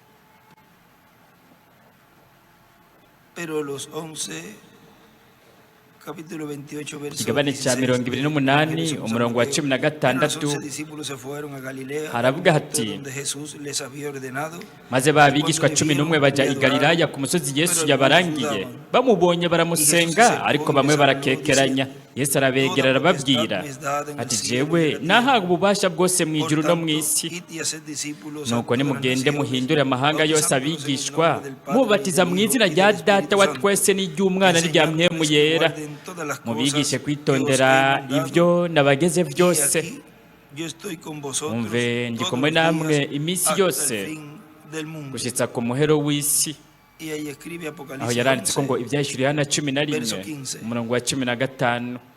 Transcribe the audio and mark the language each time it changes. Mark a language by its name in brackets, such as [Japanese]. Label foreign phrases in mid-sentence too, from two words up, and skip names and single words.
[Spanish] Pero los 11 capítulo 28, verso [Rundi] ikigabane cya [Spanish] 16, [Rundi] 28 [Spanish] Jesús a [Rundi] umurongo wa [Spanish] Mateo. [Rundi] 16 [Spanish] Los 11 discípulos se fueron a Galilea, al [Rundi] haravuga [Spanish] monte [Rundi] hati [Spanish] donde Jesús les había ordenado. [Rundi] maze ba bigishwa 11 bajya i Galilaya ku musozi Yesu yabarangiye bamubonye baramusenga ariko bamwe barakekeranya Yesu arabegera arababwira ati jewe nahaga ububasha bwose mu ijuru no mu isi nuko nimugende muhindure amahanga yose abigishwa mubatiza mu izina rya data wa twese n'iry'umwana n'irya mpwemu yera mubigishe kwitondera ibyo nabageze byose umve ndi kumwe namwe iminsi yose gushitsa ku muhero w'isi aho yaranditse ko ngo ibyahishuriye Yohana 11 umurongo wa 15